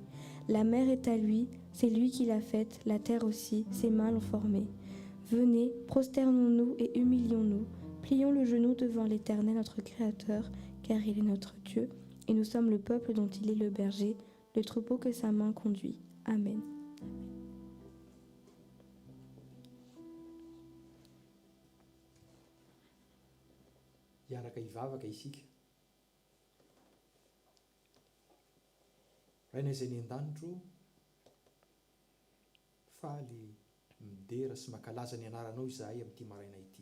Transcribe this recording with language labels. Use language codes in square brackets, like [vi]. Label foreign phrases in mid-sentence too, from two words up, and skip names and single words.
[fr] La mer est à lui, c'est lui qui l'a faite, la terre aussi, ses mains l'ont formée. Venez, prosternons-nous et humilions-nous, plions le genou devant l'Éternel notre Créateur, car il est notre Dieu, et nous sommes le peuple dont il est le berger, le troupeau que sa main conduit. Amen. [mg] Hiaraka hivavaka isika. Raina izay ny an-danitro faly midera sy mankalaza ny anaranao izahay amin'ity maraina ity.